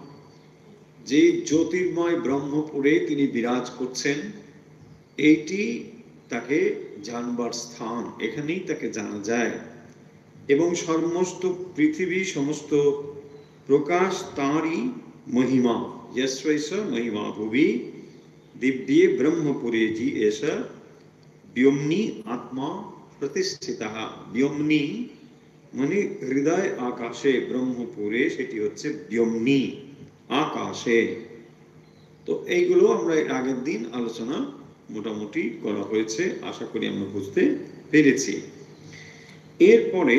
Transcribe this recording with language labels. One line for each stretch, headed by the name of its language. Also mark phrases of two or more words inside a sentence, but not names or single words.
Bangla: যে জ্যোতির্ময় ব্রহ্মপুরে তিনি বিরাজ করছেন, এইটি তাকে জানবার স্থান, এখানেই তাকে জানা যায়। এবং সমস্ত পৃথিবী, সমস্ত প্রকাশ তাঁরই মহিমা।
Sanskrit: यस्वैष महिमा भुवि दिव्ये ब्रह्मपुरे जी एष व्योमनि आत्मा प्रतिष्ठितः।
Bangla: व्योमনি মানে হৃদয় আকাশে, ব্রহ্মপুরে সেটি হচ্ছে ব্যোমনি, আকাশে। তো এইগুলো আমরা এর আগের দিন আলোচনা মোটামুটি করা হয়েছে, আশা করি আমরা বুঝতে পেরেছি।